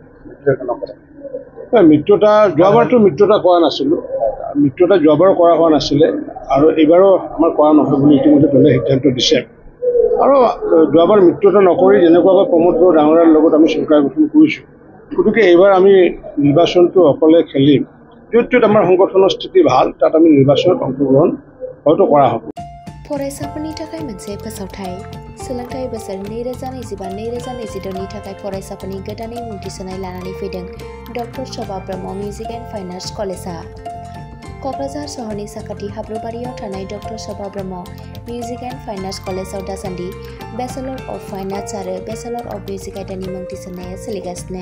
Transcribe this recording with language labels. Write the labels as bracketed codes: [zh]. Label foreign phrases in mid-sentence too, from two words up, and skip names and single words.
[as] মিত্ৰতা যোৱাবাৰতো মিত্ৰতা কৰা নাছিলোঁ, মিত্ৰতা যোৱাবাৰো কৰা হোৱা নাছিলে আৰু এইবাৰো আমাৰ কৰা নহয় বুলি ইতিমধ্যে দলে সিদ্ধান্ত দিছে। আৰু যোৱাবাৰ মিত্ৰতা নকৰি যেনেকুৱাকৈ প্ৰমোদ বড়ো ডাঙৰীয়াৰ লগত আমি চৰকাৰ গঠন কৰিছোঁ, গতিকে এইবাৰ আমি নিৰ্বাচনটো অকলে খেলিম। য'ত আমাৰ সংগঠনৰ স্থিতি ভাল তাত আমি নিৰ্বাচনত অংশগ্ৰহণ হয়তো কৰা হ'ব। [brx] फरायसाफोरनि थाखाय मोनसे फोसावथाय सोलोंथाइ बोसोर 2025-2026नि थाखाय फरायसाफोरनि गोदानै मुं थिसननाय लानानै फैदों डक्टर शोभा ब्रह्म मिउजिक एन्ड फाइन आर्ट्स कलेजआ। क'क्राझार सहरनि साखाथि हाब्रुबारियाव थानाय डक्टर शोभा ब्रह्म मिउजिक एन्ड फाइन आर्ट्स कलेजआव दासान्दि [en] Bachelor of Fine Arts [brx] आरो [en] Bachelor of Music [brx] आयदानि मुं थिसननाया सोलिगासिनो।